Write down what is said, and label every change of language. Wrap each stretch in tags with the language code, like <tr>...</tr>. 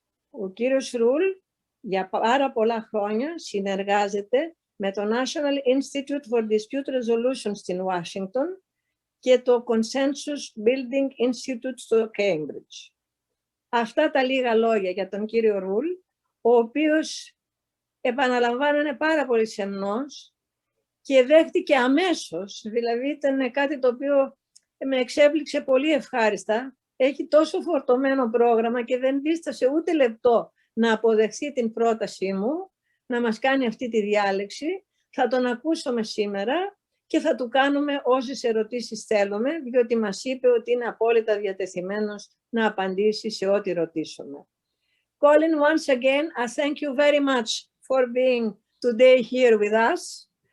<el>Ο κύριος Ρουλ για πάρα πολλά χρόνια συνεργάζεται με το National Institute for Dispute Resolution στην Ουάσιγκτον και το Consensus Building Institute στο Cambridge. Αυτά τα λίγα λόγια για τον κύριο Ρουλ, ο οποίος επαναλαμβάνανε πάρα πολύ σεμνός και δέχτηκε αμέσως, δηλαδή ήταν κάτι το οποίο με εξέπληξε πολύ ευχάριστα. Έχει τόσο φορτωμένο πρόγραμμα και δεν δίστασε ούτε λεπτό να αποδεχθεί την πρότασή μου, να μας κάνει αυτή τη διάλεξη. Θα τον ακούσουμε σήμερα και θα του κάνουμε όσες ερωτήσεις θέλουμε, διότι μας είπε ότι είναι απόλυτα διατεθειμένος να απαντήσει σε ό,τι ρωτήσουμε.</el> <en>Colin, once again, I thank you very much for being today here with us.</en>